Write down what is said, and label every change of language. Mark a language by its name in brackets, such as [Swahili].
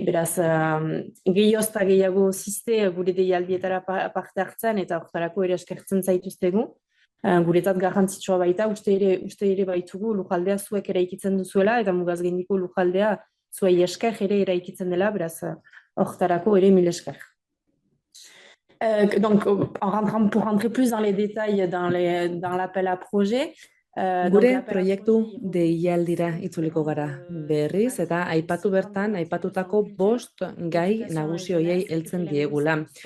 [Basque] Beraz, gehioz eta gehiago ziste gure deialdietara parte hartzen, eta horretarako ere eskertzen zaituztegu. Guretzat garrantzitsua baita, uste ere baitugu lukaldea zuek eraikitzen duzuela, eta mugaz gaindiko lukaldea zuei esker ere eraikitzen dela, beraz, horretarako ere mil esker. [French] Donc, pour rentrer plus dans les détails dans l'appel à projet, [Basque] Gure proiektu deialdira itzuliko gara berriz, eta aipatu bertan, aipatutako 5 gai nagusi horiei heltzen diegula.